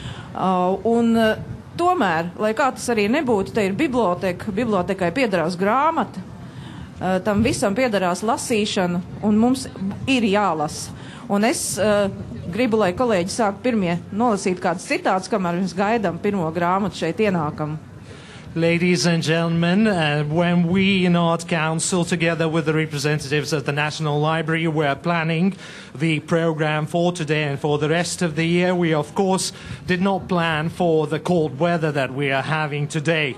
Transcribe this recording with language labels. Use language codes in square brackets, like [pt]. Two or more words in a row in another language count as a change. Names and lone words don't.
[lv] Un tomēr, lai kā tas arī nebūtu, te ir biblioteka, bibliotekai piederās grāmata, tam visam piederās lasīšana, un mums ir jālasa. Un es gribu, lai kolēģi sāk pirmie nolasīt kādas citātus, kamēr mēs gaidām pirmo grāmatu šeit ienākam. [en] Ladies and gentlemen, when we in Art Council, together with the representatives of the National Library, were planning the program for today and for the rest of the year, we of course did not plan for the cold weather that we are having today.